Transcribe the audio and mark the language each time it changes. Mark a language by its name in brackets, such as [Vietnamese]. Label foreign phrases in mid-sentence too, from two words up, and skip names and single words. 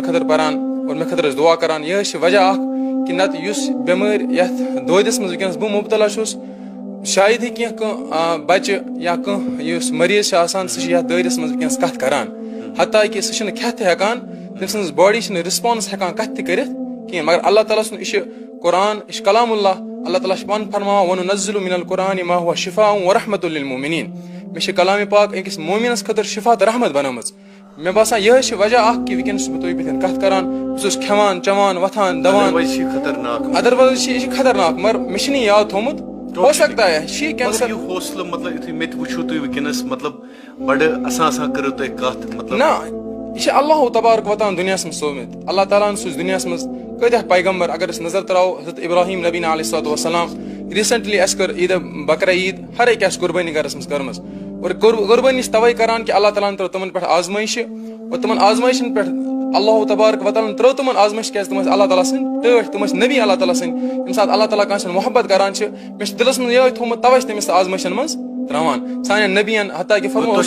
[Kashmiri] خٲطرٕ پران اور مےٚ خٲطرٕ ٲسۍ دُعا کران یِہے چھِ وجہ اکھ کہِ نتہٕ یُس بٮ۪مٲرۍ یتھ دٲدِس منٛز وٕنکیٚنس بہٕ مُبتلا چھُس شاید ہی کینٛہہ بچہِ یا کانٛہہ یُس مریض چھُ آسان سُہ چھُ یتھ دٲدِس منٛز وٕنکیٚنس کتھ کران حتیٰ کہِ سُہ چھُنہٕ کھٮ۪تھ تہِ ہٮ۪کان تٔمۍ سٕنٛز باڈی چھنہٕ رِسپانس ہٮ۪کان کتھ تہِ کٔرِتھ کینٛہہ مگر اللہ تعالیٰ سُنٛد یہِ چھُ قرآن یہِ چھُ کلام اللہ اللہ تعالیٰ چھُ پانہٕ فرماوان [Arabic] وَنُنَزِّلُ مِنَ القرآنِ مَا هُوَ شِفاءٌ وَرَحْمَةٌ لِلْمُؤْمِنِينَ [Kashmiri] مےٚ چھِ کلامِ پاک أکِس مومِنس خٲطرٕ شِفا تہٕ رحمت بنٲومٕژ مےٚ باسان یِہے چھِ وجہ اکھ کہِ وٕنکیٚنس چھُس بہٕ تۄہہِ بٕتھِ کتھ کران بہٕ چھُس کھٮ۪وان چٮ۪وان وۄتھان دوان ادروایز چھِ یہِ چھِ خطرناک مگر مےٚ چھُنہٕ یہِ یاد تھومُت [Urdu] ہو سکتا ہے [Kashmiri] چھِ کینسر حوصلہٕ مطلب یُتھُے مےٚ تہِ وٕچھو تُہۍ وٕنکیٚنس مطلب بڑٕ اَسان کٔرٕو تۄہہِ کتھ مطلب نہ یہِ چھِ [Arabic] اللہُ تبارک وتعالٰی [Kashmiri] دُنیاہس منٛز سوٗزمٕتۍ اللہ تعالیٰ ہن سوٗزۍ دُنیاہس منٛز کۭتیاہ پیغمبر اگر أسۍ نظر تراوو حضرت ابراہیم [Arabic] نبینا علیہ الصلوۃ والسلام [Kashmiri] ریٖسنٹلی اَسہِ کٔر عیٖدِ بکرا عیٖد ہر أکۍ آسہِ قۄربٲنی گرس منٛز کٔرمٕژ اور قۄربٲنی چھِ توے کران کہِ اللہ تعالیٰ ہن ترٲو تِمن پٮ۪ٹھ آزمٲیشہِ اور تِمن آزمٲیشن پٮ۪ٹھ [Arabic] اللہُ تبارک وتعالٰی [Kashmiri] ترٲو تِمن آزمٲیش کیازِ تِم ٲسۍ اللہ تعالیٰ سٕنٛدۍ ٹٲٹھۍ تِم ٲسۍ نبی اللہ تعالیٰ سٕنٛدۍ ییٚمہِ ساتہٕ اللہ تعالیٰ کٲنٛسہِ سۭتۍ محبت کران چھِ مےٚ چھُ دِلس منٛز یِہوے تھومُت توے چھِ تٔمِس آزمٲیشن منٛز تراوان سانٮ۪ن نبین حتیٰ کہِ